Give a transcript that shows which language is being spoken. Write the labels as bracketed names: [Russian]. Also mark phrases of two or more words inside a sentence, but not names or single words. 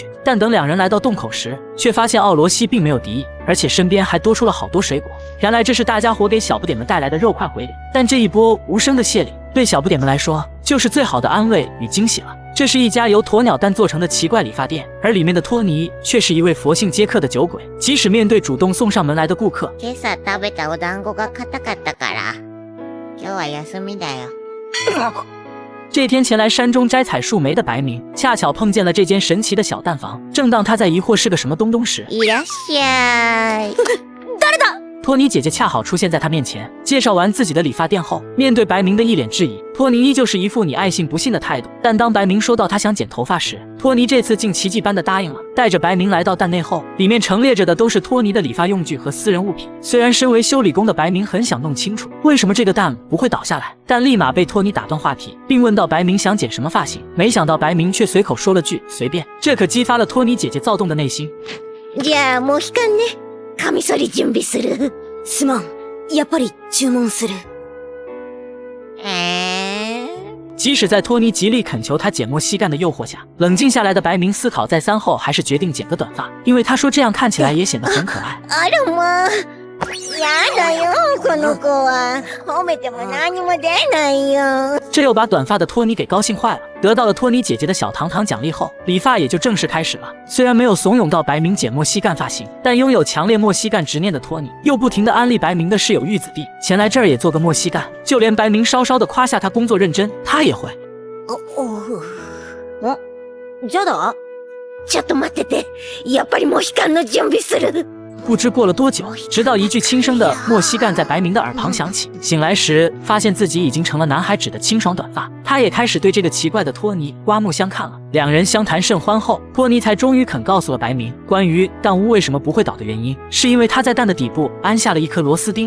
[Chinese] 但等两人来到洞口时，却发现奥罗西并没有敌意，而且身边还多出了好多水果。原来这是大家伙给小不点们带来的肉块回礼。但这一波无声的谢礼，对小不点们来说就是最好的安慰与惊喜了。这是一家由鸵鸟蛋做成的奇怪理发店，而里面的托尼却是一位佛性皆客的酒鬼。即使面对主动送上门来的顾客， [Japanese] 今朝食べたお団子が硬かったから、今日は休みだよ。 [Chinese] 这天前来山中摘采树莓的白明，恰巧碰见了这间神奇的小蛋房。正当他在疑惑是个什么东东时， [Japanese] いらっしゃい。誰だ？ [Chinese] 托尼姐姐恰好出现在他面前，介绍完自己的理发店后，面对白明的一脸质疑，托尼依旧是一副你爱信不信的态度。但当白明说到他想剪头发时，托尼这次竟奇迹般的答应了。带着白明来到蛋内后，里面陈列着的都是托尼的理发用具和私人物品。虽然身为修理工的白明很想弄清楚为什么这个蛋不会倒下来，但立马被托尼打断话题，并问到白明想剪什么发型。没想到白明却随口说了句随便，这可激发了托尼姐姐躁动的内心。 [Japanese] じゃあもう期間ね。カミソリ準備する。すまん。やっぱり注文する。 [Chinese] 即使在托尼极力恳求他剪莫西干的诱惑下，冷静下来的白明思考再三后，还是决定剪个短发，因为他说这样看起来也显得很可爱。 [Japanese] あらまあ、やだよ、この子は。褒めても何も出ないよ。 [Chinese] 这又把短发的托尼给高兴坏了。得到了托尼姐姐的小糖糖奖励后，理发也就正式开始了。虽然没有怂恿到白明剪莫西干发型，但拥有强烈莫西干执念的托尼，又不停地安利白明的室友玉子弟前来这儿也做个莫西干。就连白明稍稍的夸下他工作认真，他也会。 [Japanese] じゃだ？ちょっと待ってて。やっぱりモヒカンの準備する。 [Chinese] 不知过了多久，直到一句轻声的莫西干在白明的耳旁响起。醒来时，发现自己已经成了男孩指的清爽短发，他也开始对这个奇怪的托尼刮目相看了。两人相谈甚欢后，托尼才终于肯告诉了白明关于蛋屋为什么不会倒的原因，是因为他在蛋的底部安下了一颗螺丝钉。